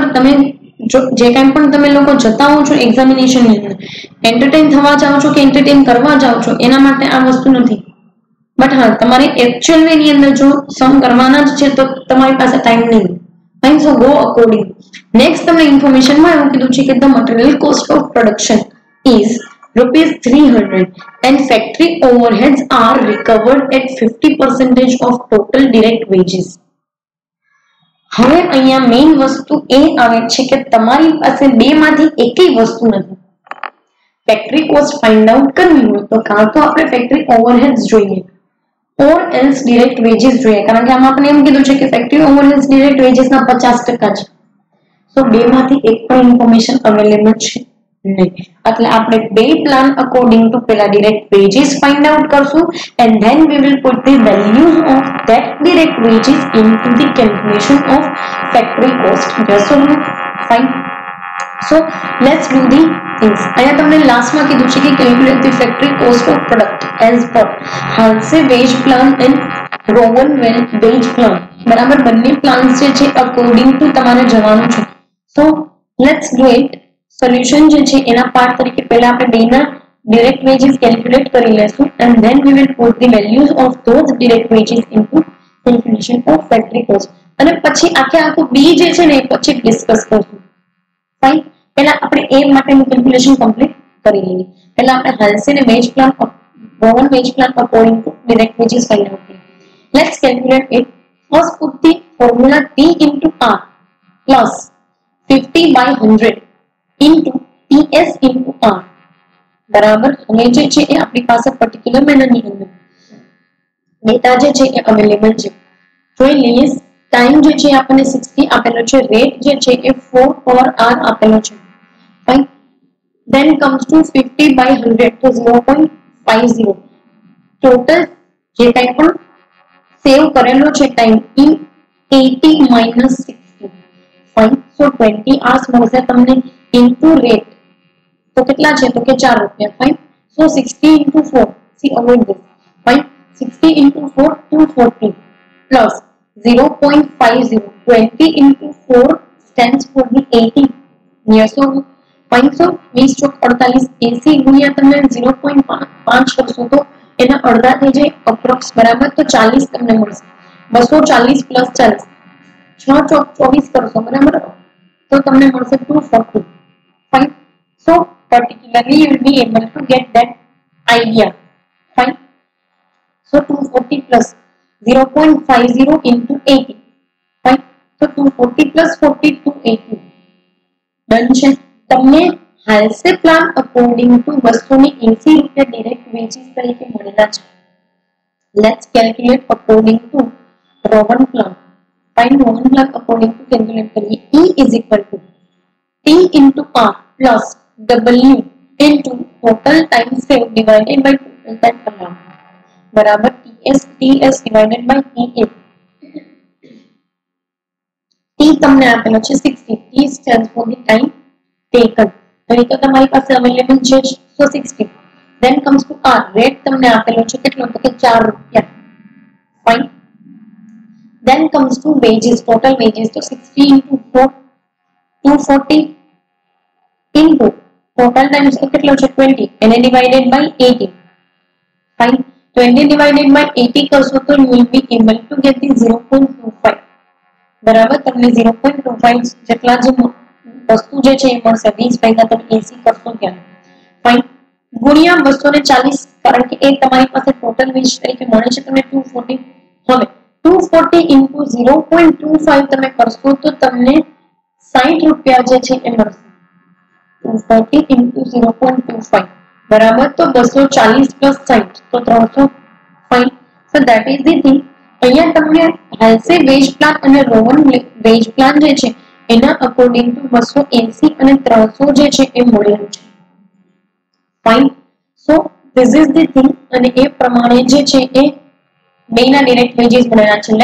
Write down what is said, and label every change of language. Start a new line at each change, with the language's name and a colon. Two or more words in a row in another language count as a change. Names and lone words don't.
Gujarati: તમે જે કાંઈ પણ તમે લોકો જતા હો છો એક્ઝામિનેશન ની અંદર, એન્ટરટેન થવા જાઓ છો કે એન્ટરટેન કરવા જાઓ છો એના માટે આ વસ્તુ નથી. બટ હા, તમારે
English: actual way
Gujarati: ની અંદર જો સમ કરવાના જ છે તો તમારી પાસે ટાઈમ નહીં.
English: Fine. So go according. Next
Gujarati: તમને ઇન્ફોર્મેશનમાં એવું કીધું છે કે
English: the material cost of production is ₹300 and factory overheads are recovered at 50% of total direct wages.
Gujarati: હવે અહીંયા મેઇન વસ્તુ એ આવે છે કે તમારી પાસે બે માંથી એકેય વસ્તુ નથી.
English: factory cost find out
Gujarati: કરવી હોય તો કાં તો આપણે
English: factory overheads
Gujarati: જોઈએ
English: or else direct wages
Gujarati: જોઈએ, કારણ કે આમાં આપણે એમ કીધું છે કે
English: factory overheads direct wagesના
Gujarati: 50% છે. તો બે માંથી એક પણ
English: information available
Gujarati: છે નહીં. એટલે આપણે બે પ્લાન
English: according to પેલા direct wages find out કરશું and then we will put the values of that direct wages into the calculation of factory cost. Yes or no? Fine. So let's do the things.
Gujarati: અહીંયા તમને લાસ્ટમાં કીધું છે કે
English: calculate the factory cost of product as per હાલસે wage plan and રોવન wage plan. બરાબર.
Gujarati: બંને પ્લાન્સ જે છે
English: according to
Gujarati: તમારે જવાનું છે.
English: So let's do it.
Gujarati: સોલ્યુશન જે છે એના પાર્ટ તરીકે પહેલા આપણે બેના
English: direct wages calculate
Gujarati: કરી લેશું
English: and then we will put the values of those direct wages into calculation of factory cost.
Gujarati: અને પછી આખું બી જે છે ને એ પછી ડિસ્કસ કરશું. ફાઇન. પહેલા આપણે એ માટેનું
English: calculation complete
Gujarati: કરી લઈએ. પહેલા આપણે હાલસે ને
English: wage plan
Gujarati: રોવન
English: wage plan according to direct wages find out
Gujarati: કરીએ.
English: Let's calculate it. First put the formula P into R plus 50 by 100. into TS into R બરાબર.
Gujarati: અને જે છે એ આપણી પાસે
English: particular mannerની
Gujarati: અંદર ડેટા જે છે એ અવેલેબલ છે. જોઈ લઈએ ટાઈમ જે છે આપણને 60 આપેલો છે, રેટ જે છે એ 4 પર R આપેલો છે. ફાઇન.
English: then comes to 50 by 100 તો 0.50 ટોટલ
Gujarati: જે કંઈ પણ સેવ કરેલો છે
English: time in 80 minus 60. ફાઇન.
Gujarati: સો 20 hours મળશે તમને
English: into rate
Gujarati: તો કેટલા છે તો કે 4 રૂપિયા. ફાઇન.
English: સો 60 into 4 see avoid this. ફાઇન. 60 into 4 240 plus 0.50 20 into 4 stands for the 80. yes or no?
Gujarati: ફાઇન. સો 20 ચોક 48 80 ગુણ્યા તમે 0.5 કરશો તો એના અડધા થઈ જાય અપ્રોક્સ બરાબર. તો 40 તમને મળશે. 240 પ્લસ 40 6 ચોક 24 કરશો બરાબર તો તમને મળશે 240. ફાઇન.
English: so particularly you will be able to get that idea. Fine. So 240 plus 0.50 into 80. Fine. So 240 plus 40 280. Done છે.
Gujarati: તમને હાલસે
English: plan according to
Gujarati: 280 રૂપિયા
English: direct wages
Gujarati: તરીકે મળેલા છે.
English: Let's calculate according to Rowan plan.
Gujarati: ફાઇન.
English: Rowan plan according to
Gujarati: કેલ્ક્યુલેટ કરીએ.
English: E is equal to T into R plus W into total time saved divided by total time allowed बराबर TS divided by TA.
Gujarati: T તમને આપેલો છે 60.
English: T stands for the time taken.
Gujarati: તો એ તો તમારી પાસે અવેલેબલ છે
English: so 60. then comes to R.
Gujarati: રેટ તમને આપેલો છે કેટલો તો કે 4 રૂપિયા. ફાઇન.
English: then comes to wages. total wages તો 60 into 4 240 into total times
Gujarati: તો કેટલો છે
English: 20 એને divided by 80. fine. 20 divided by 80
Gujarati: કરશો તો
English: you will be able to get the 0.25 બરાબર.
Gujarati: તમને 0.25 જેટલા જે વસ્તુ જે છે એ મળશે. 20 પૈસા તમે 80 કરશો ત્યાં. ફાઇન. ગુણ્યા 240 કારણ કે એ તમારી પાસે
English: total wage
Gujarati: તરીકે મળે છે તમને 240. હવે 240 into 0.25 તમે કરશો તો તમને 60 રૂપિયા જે છે એ મળશે. 240 into 0.25 બરાબર. તો 240 plus 60 તો 300. ફાઇન.
English: so that is the thing.
Gujarati: અહીંયા તમને હાલસે
English: wage plan
Gujarati: અને રોવન
English: wage plan
Gujarati: જે છે એના
English: according to
Gujarati: 280 અને 300 જે છે એ મળેલું છે.
English: Fine. So this is the thing.
Gujarati: અને એ પ્રમાણે જે છે એ બેના
English: direct wages
Gujarati: મળેલા છે.